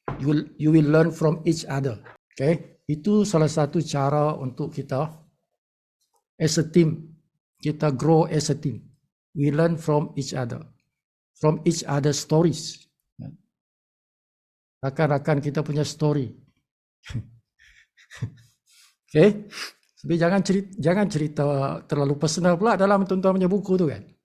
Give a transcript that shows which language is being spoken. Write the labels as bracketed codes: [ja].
[en] You will learn from each other. Okay? [ms] Itu salah satu cara untuk kita [en] as a team. [ms] Kita [en] grow as a team. We learn from each other. From each other's stories. [ms] Rakan-rakan kita punya story. Okay? Tapi jangan cerita terlalu personal pula dalam tuan-tuan punya buku tu kan.